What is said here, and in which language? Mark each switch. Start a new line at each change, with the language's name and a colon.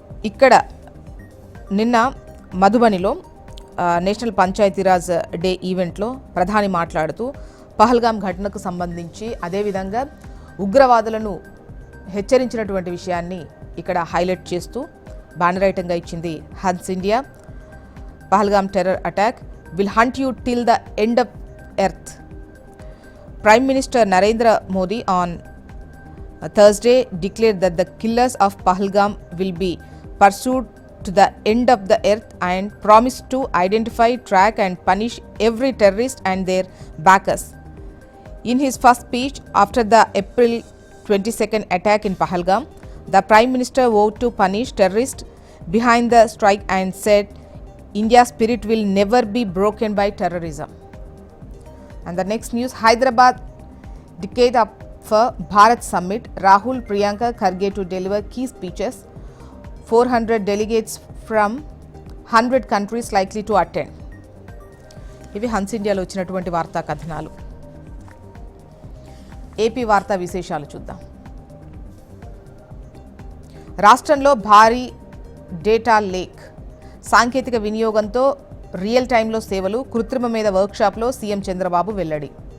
Telugu: ఇక్కడ నిన్న మధుబనిలో national Panchayati Raj day ఈవెంట్లో ప్రధాని మాట్లాడుతూ పహల్గామ్ ఘటనకు సంబంధించి అదేవిధంగా ఉగ్రవాదులను హెచ్చరించినటువంటి విషయాన్ని ఇక్కడ హైలైట్ చేస్తూ బ్యానర్ ఐటంగా ఇచ్చింది Hans India.
English: Pahalgam terror attack will hunt you till the end of earth. Prime Minister Narendra Modi on Thursday declared that the killers of Pahalgam will be pursued to the end of the earth and promised to identify, track and punish every terrorist and their backers. In his first speech after the April 22nd attack in Pahalgam, the Prime Minister vowed to punish terrorists behind the strike and said, India's spirit will never be broken by terrorism. And the next news, Hyderabad decade up for Bharat Summit, Rahul, Priyanka, Kharge to deliver key speeches. 400 delegates from 100 countries likely to attend.
Telugu: ఇవి Hans ఇండియాలో వచ్చినటువంటి వార్తా కథనాలు. AP వార్తా విశేషాలు చూద్దాం. రాష్ట్రంలో భారీ డేటా లేక్, సాంకేతిక వినియోగంతో రియల్ టైంలో సేవలు, కృత్రిమ మీద వర్క్షాప్లో సీఎం చంద్రబాబు వెల్లడి.